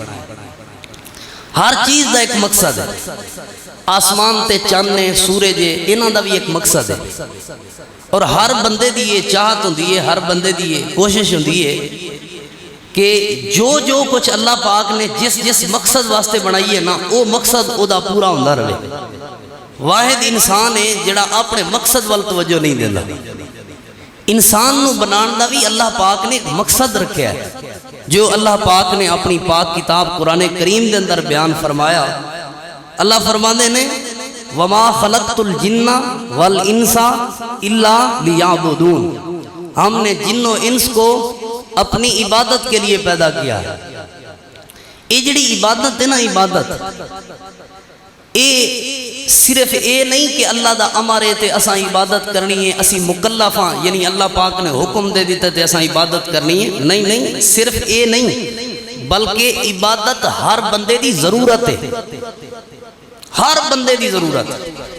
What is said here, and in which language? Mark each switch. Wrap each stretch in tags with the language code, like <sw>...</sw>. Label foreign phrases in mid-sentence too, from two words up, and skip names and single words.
<pa>ہر چیز دا ایک مقصد ہے، آسمان تے چاند نے سورج انہاں دا بھی ایک مقصد ہے، اور ہر بندے دی یہ چاہت ہوندی ہے، ہر بندے دی یہ کوشش ہوندی ہے کہ جو کچھ اللہ پاک نے جس مقصد واسطے بنائی ہے نا وہ مقصد او دا پورا ہوندا رہے۔ واحد انسان ہے جڑا اپنے مقصد وال توجہ نہیں دینا۔ انسان نو بنان دا بھی اللہ پاک نے ایک مقصد رکھیا ہے، جو اللہ پاک نے اپنی پاک کتاب قرآن کریم دے اندر بیان فرمایا۔ اللہ فرماندے نے</pa> <ar>وَمَا خَلَقْتُ الْجِنَّ وَالْإِنسَ إِلَّا لِيَعْبُدُونَ،</ar> <ur>ہم نے جن و انس کو اپنی عبادت کے لیے پیدا کیا ہے۔</ur> <pa>یہ جڑی عبادت ہے نا، عبادت اے صرف اے نہیں کہ اللہ دا امر ہے تے اساں عبادت کرنی ہے، اسی مکلف ہاں، یعنی اللہ پاک نے حکم دے دیتا تے اساں عبادت کرنی ہے، نہیں، صرف اے نہیں، بلکہ عبادت ہر بندے دی ضرورت ہے، ہر بندے دی ضرورت ہے۔</pa>